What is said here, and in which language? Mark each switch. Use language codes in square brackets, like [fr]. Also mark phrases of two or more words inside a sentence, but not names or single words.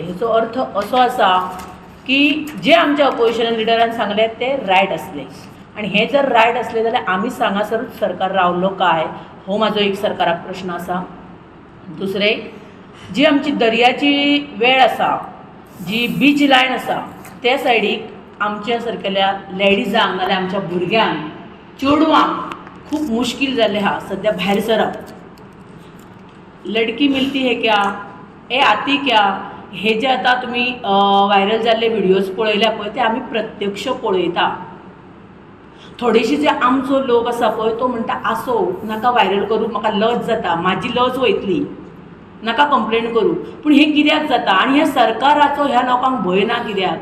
[kok] हेचो अर्थ असो आसा की जे आमच्या ऑपोजिशन लिडरान सांगले ते रायट आसले आनी हे जर रायट आसले जाल्यार आमी सांगासरूच सरकार रावल्लो काय, हो म्हाजो एक सरकाराक प्रश्न आसा. दुसरें, जी आमची दर्याची वेळ आसा, जी [en] beach line [kok] आसा, त्या सायडीक आमच्या सारकेल्या लेडीजांक नाल्यार आमच्या भुरग्यांक, चेडवांक खूब मुश्कील जाल्लें आहा सद्या भायर सरप. [hi] लडकी मिलती है क्या, ए आती क्या, [kok] हे जे आतां तुमी व्हायरल जाल्ले व्हिडियोज पळयल्या पळय ते आमी प्रत्यक्ष पळयता. थोडेशे जे आमचो लोक आसा पळय तो म्हणटा आसो नाका व्हायरल करूं, म्हाका लज जाता, म्हाजी लज वयतली, नाका कंप्लेन करूं. पूण हे कित्याक जाता आनी हे सरकाराचो ह्या लोकांक भंय ना कित्याक?